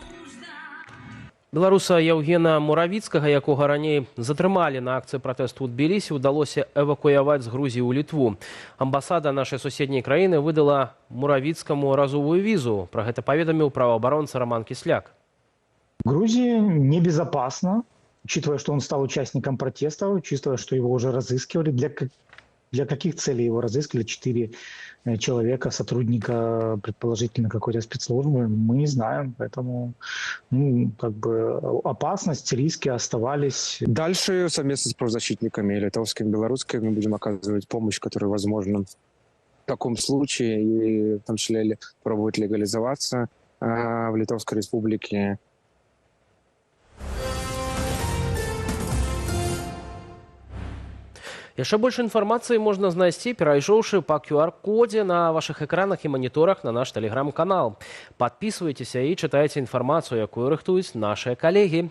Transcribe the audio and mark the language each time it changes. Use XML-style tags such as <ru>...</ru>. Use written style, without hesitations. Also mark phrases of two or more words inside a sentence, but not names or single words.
<be>Беларуса Яўгена Муравіцкага, якога раней затрымалі на акцыі пратэсту ў Тбілісі, удалося эвакуяваць з Грузіі ў Літву. Амбасада нашай суседняй краіны выдала Муравіцкаму разовую візу. Пра гэта паведаміў праваабаронца Роман Кисляк.</be> <ru>Грузия небезопасна, учитывая, что он стал участником протестов, учитывая, что его уже разыскивали. Для каких целей его разыскивали? 4 человека, сотрудника, предположительно, какой-то спецслужбы, мы не знаем. Поэтому опасность, риски оставались. Дальше совместно с правозащитниками литовскими и белорусскими мы будем оказывать помощь, которая возможна в таком случае, и в том числе пробовать легализоваться в Литовской Республике.</ru> <be>Яшчэ больш інфармацыі можна знайсці, перайшоўшы па QR-кодзе на вашых экранах і маніторах на наш тэлеграм-канал. Падпісвайцеся і чытайце інфармацыю, якую рыхтуюць нашыя калегі.</be>